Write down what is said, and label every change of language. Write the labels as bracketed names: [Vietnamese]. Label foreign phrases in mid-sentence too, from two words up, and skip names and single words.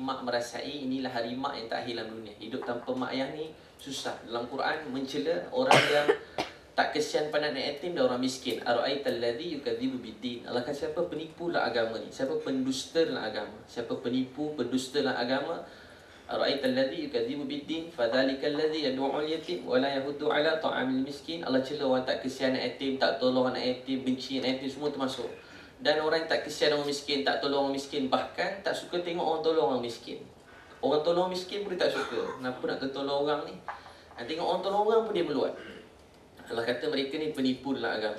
[Malay] Mak merasai inilah hari mak yang tak akhir dalam dunia. Hidup tanpa mak ayah ni susah. Dalam Quran mencela orang yang tak kesian pada anak yatim dan orang miskin. [Arabic] أرأيت الذي يكذب بالدين. [Malay] Allah kata, siapa penipu dalam agama ni? Siapa pendusta dalam agama? Siapa penipu, pendusta dalam agama? [Arabic] أرأيت الذي يكذب بالدين فذلك الذي يدع اليتيم ولا يحض على طعام المسكين. [Malay] Allah cela orang tak kesian anak yatim, tak tolong anak yatim, benci anak yatim, semua termasuk. Dan orang yang tak kesian orang miskin, tak tolong orang miskin, bahkan tak suka tengok orang tolong orang miskin. Orang tolong orang miskin pun dia tak suka. Kenapa nak tolong orang ni? Tengok orang tolong orang pun dia meluat. Allah kata mereka ni penipu dalam agama.